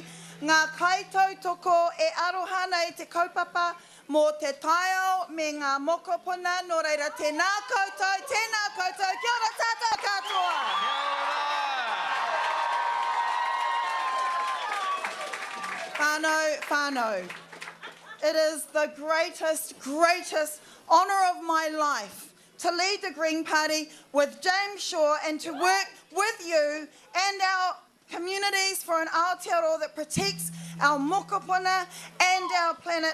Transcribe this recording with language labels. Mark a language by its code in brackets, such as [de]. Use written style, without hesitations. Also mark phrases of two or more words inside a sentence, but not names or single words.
[mi] Ngā kaitau toko e arohana e te kaupapa mō te taiao me ngā mokopuna. Nō reira, tēnā koutou, kia ora tātou katoa. Whānau, [en] it is the greatest honour of my life to lead the Green Party with James Shaw and to work with you and our communities for an Aotearoa that protects our mokopuna and our planet.